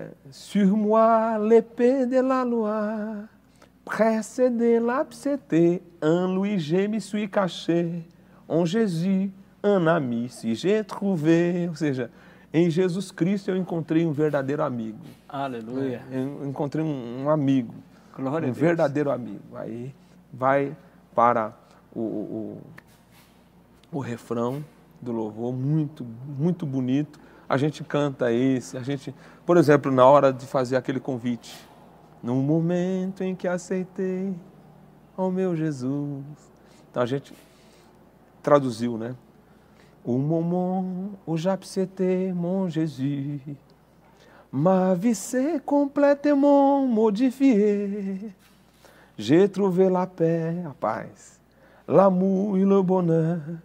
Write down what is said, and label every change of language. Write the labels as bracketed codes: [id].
[fr] Sur moi l'épée de la loi, pressé de l'abcété, en lui je me suis caché, en Jésus un ami si j'ai trouvé. [pt] Ou seja, em Jesus Cristo eu encontrei um verdadeiro amigo. Aleluia. Eu encontrei um amigo. Glória a Deus. Verdadeiro amigo. Aí vai para o refrão do louvor, muito, muito bonito. A gente canta esse, por exemplo, na hora de fazer aquele convite, no momento em que aceitei ao meu Jesus. Então a gente traduziu, né? [fr] Au moment où j'acceptais mon Jésus, ma vie s'est complètement modifiée. J'ai trouvé la paix, a paz, l'amour et le bonheur.